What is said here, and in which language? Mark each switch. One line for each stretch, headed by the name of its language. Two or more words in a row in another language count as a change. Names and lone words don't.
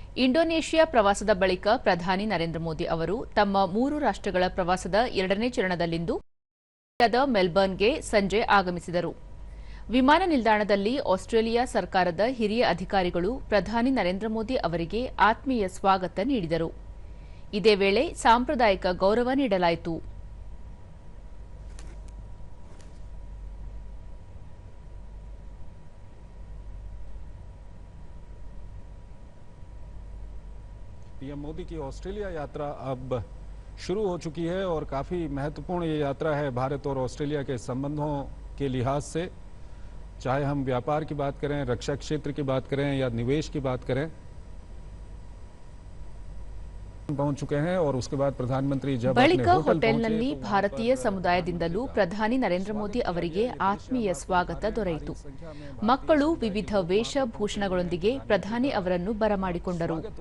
Kannada: ಇಂಡೋನೇಷ್ಯಾ ಪ್ರವಾಸದ ಬಳಿಕ ಪ್ರಧಾನಿ ನರೇಂದ್ರ ಮೋದಿ ಅವರು ತಮ್ಮ 3 ರಾಷ್ಟ್ರಗಳ ಪ್ರವಾಸದ 2ನೇ ಚರಣದಲ್ಲಿಂದು ಆಸ್ಟ್ರೇಲಿಯಾದ ಮೆಲ್ಬರ್ನ್ಗೆ ಸಂಜೆ ಆಗಮಿಸಿದರು. ವಿಮಾನ ನಿಲ್ದಾಣದಲ್ಲಿ ಆಸ್ಟ್ರೇಲಿಯಾ ಸರ್ಕಾರದ ಹಿರಿಯ ಅಧಿಕಾರಿಗಳು ಪ್ರಧಾನಿ ನರೇಂದ್ರ ಮೋದಿ ಅವರಿಗೆ ಆತ್ಮೀಯ ಸ್ವಾಗತ ನೀಡಿದರು. ಇದೇ ವೇಳೆ ಸಾಂಪ್ರದಾಯಿಕ ಗೌರವ ನೀಡಲಾಯಿತು.
Hindi: पीएम मोदी की ऑस्ट्रेलिया यात्रा अब शुरू हो चुकी है और काफ़ी महत्वपूर्ण ये यात्रा है भारत और ऑस्ट्रेलिया के संबंधों के लिहाज से। चाहे हम व्यापार की बात करें, रक्षा क्षेत्र की बात करें या निवेश की बात करें, पहुंच चुके हैं और उसके बाद प्रधानमंत्री जब
Kannada: ಬಳಿಕ ಹೋಟೆಲ್ನಲ್ಲಿ ಭಾರತೀಯ ಸಮುದಾಯದಿಂದಲೂ ಪ್ರಧಾನಿ ನರೇಂದ್ರ ಮೋದಿ ಅವರಿಗೆ ಆತ್ಮೀಯ ಸ್ವಾಗತ ದೊರೆಯಿತು. ಮಕ್ಕಳು ವಿವಿಧ ವೇಷಭೂಷಣಗಳೊಂದಿಗೆ ಪ್ರಧಾನಿ ಅವರನ್ನು ಬರಮಾಡಿಕೊಂಡರು.